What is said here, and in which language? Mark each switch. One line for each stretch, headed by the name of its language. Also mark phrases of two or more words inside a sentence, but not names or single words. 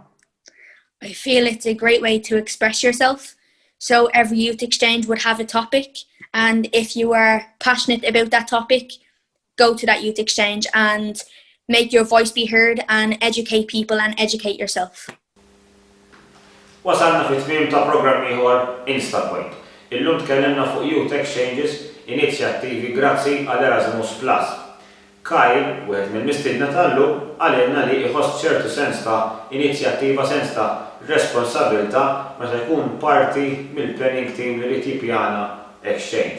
English: I feel it's a great way to express yourself. So every youth exchange would have a topic, and if you are passionate about that topic, go to that youth exchange and make your voice be heard and educate people and educate yourself.
Maltese: Wasalna fit tmiem ta' programm ieħor Inspoint. Illum tkellimna fuq Youth Exchanges, inizjattivi grazzi għal ERASMUS Plus. Kyle, wieħed mill-mistiedna tal-lum, għalilna li jħoss ċertu sens ta' inizjattiva, sens ta' responsabilta meta jkun parti mill-
English: planning team
Maltese: li tippjana exchange.